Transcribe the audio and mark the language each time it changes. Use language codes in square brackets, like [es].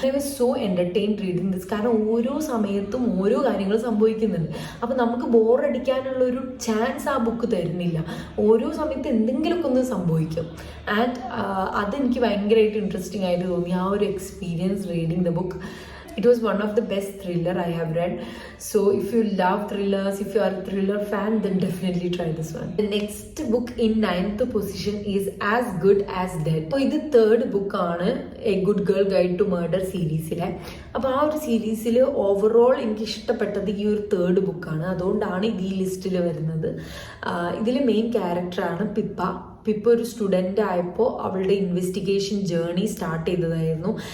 [en] I was so entertained reading this. [ml] കാരണം ഓരോ സമയത്തും ഓരോ കാര്യങ്ങൾ സംഭവിക്കുന്നുണ്ട്. അപ്പോൾ നമുക്ക് ബോറടിക്കാനുള്ള ഒരു ചാൻസ് ആ ബുക്ക് തരുന്നില്ല. ഓരോ സമയത്ത് എന്തെങ്കിലുമൊക്കെ ഒന്ന് സംഭവിക്കും. ആൻഡ് അതെനിക്ക് ഭയങ്കരമായിട്ട് ഇൻട്രസ്റ്റിംഗ് ആയിട്ട് തോന്നി ആ ഒരു experience [en] Reading the book. It was one of the best thriller I have read. So if you love thrillers, if you are a thriller fan, then definitely try this one. The next book in 9th position is As Good as Dead. [ml] അപ്പോൾ ഇത് third ബുക്കാണ് A good girl guide to murder സീരീസിലെ. അപ്പോൾ ആ ഒരു സീരീസിൽ overall എനിക്ക് ഇഷ്ടപ്പെട്ടത് ഈ ഒരു തേർഡ് ബുക്കാണ്. അതുകൊണ്ടാണ് ഇത് ഈ ലിസ്റ്റിൽ വരുന്നത്. ഇതിൽ മെയിൻ ക്യാരക്ടറാണ് പിപ്പ ഒരു സ്റ്റുഡൻ്റ് ആയപ്പോൾ അവളുടെ ഇൻവെസ്റ്റിഗേഷൻ ജേർണി സ്റ്റാർട്ട് ചെയ്തതായിരുന്നു.